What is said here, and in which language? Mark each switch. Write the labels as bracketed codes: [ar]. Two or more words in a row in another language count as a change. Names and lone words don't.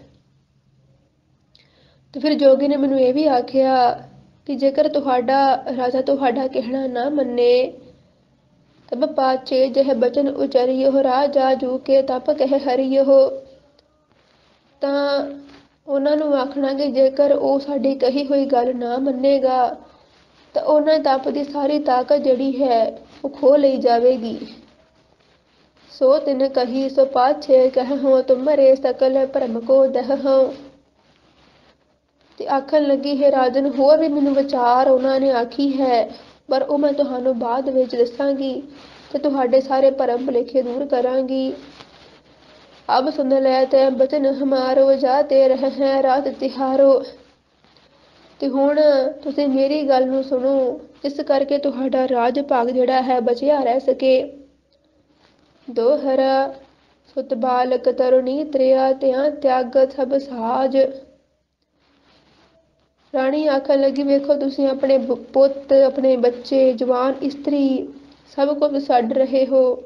[pa] ਤੇ ਫਿਰ ਜੋਗੀ ਨੇ ਮੈਨੂੰ ਇਹ ਵੀ ਆਖਿਆ ਕਿ ਜੇਕਰ ਤੁਹਾਡਾ ਰਾਜਾ ਤੁਹਾਡਾ ਕਹਿਣਾ ਨਾ ਮੰਨੇ [bra] तब पाछे जह बचन उचरिओ राजा जू के तप कहि हरिओ। [pa] ਤਾਂ ਉਹਨਾਂ ਨੂੰ ਆਖਣਾ ਕਿ ਜੇਕਰ ਉਹ ਸਾਡੀ ਕਹੀ ਹੋਈ ਗੱਲ ਨਾ ਮੰਨੇਗਾ ਤਾਂ ਉਹਨਾਂ ਤਪ ਦੀ ਸਾਰੀ ਤਾਕਤ ਜਿਹੜੀ ਹੈ ਉਹ ਖੋਹ ਲਈ ਜਾਵੇਗੀ। [bra] सो तिन कही सो पाछे कहूँ तुमरे सकल भरम को दहूँ। [pa] ਤੇ ਆਖਣ ਲੱਗੀ ਹੈ ਰਾਜਨ ਹੋਰ ਵੀ ਮੈਨੂੰ ਵਿਚਾਰ ਉਹਨਾਂ ਨੇ ਆਖੀ ਹੈ ਪਰ ਉਹ ਮੈਂ ਤੁਹਾਨੂੰ ਬਾਅਦ ਵਿੱਚ ਦੱਸਾਂਗੀ ਤੇ ਤੁਹਾਡੇ ਸਾਰੇ ਭਰਮ ਭੁਲੇਖੇ ਦੂਰ ਕਰਾਂਗੀ। [bra] अब सुन ले ते बचन हमारो जाते रह हैं रात तिहारो। [pa] ਤੇ ਹੁਣ ਤੁਸੀਂ ਮੇਰੀ ਗੱਲ ਨੂੰ ਸੁਣੋ ਜਿਸ ਕਰਕੇ ਤੁਹਾਡਾ ਰਾਜ ਭਾਗ ਜਿਹੜਾ ਹੈ ਬਚਿਆ ਰਹਿ ਸਕੇ। [bra] दोहरा सुत बालक तरुणी त्रिआ तिआं तिआग सभ साज। [pa] ਰਾਣੀ ਆਖਣ ਲੱਗੀ ਵੇਖੋ ਤੁਸੀਂ ਆਪਣੇ ਪੁੱਤ ਆਪਣੇ ਬੱਚੇ ਜਵਾਨ ਇਸਤਰੀ ਸਭ ਕੁਝ ਛੱਡ ਰਹੇ ਹੋ।